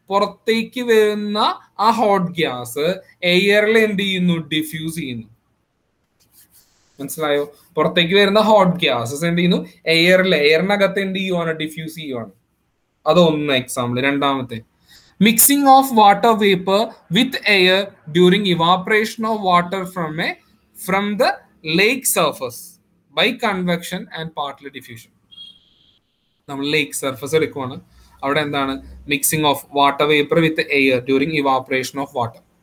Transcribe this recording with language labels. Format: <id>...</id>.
<ml>പുറത്തേക്ക് വരുന്ന ആ ഹോട്ട് ഗ്യാസ് എയറിൽ എന്ത് ചെയ്യുന്നു? ഡിഫ്യൂസ് ചെയ്യുന്നു. മനസ്സിലായോ? പുറത്തേക്ക് വരുന്ന ഹോട്ട് ഗ്യാസസ് എന്ത് ചെയ്യുന്നു? എയറിനകത്ത് എന്ത് ചെയ്യുവാണ്? ഡിഫ്യൂസ് ചെയ്യുവാണ്. അതൊന്ന് എക്സാമ്പിൾ. രണ്ടാമത്തെ,</ml> <en>mixing of water vapor with air during evaporation of water from the lake surface by convection and partly diffusion.</en> <ml>നമ്മൾ ലേക്ക് സർഫസ് എടുക്കുവാണ്. അവിടെ എന്താണ്?</ml> <en>Mixing of water vapour with air during evaporation of water.</en>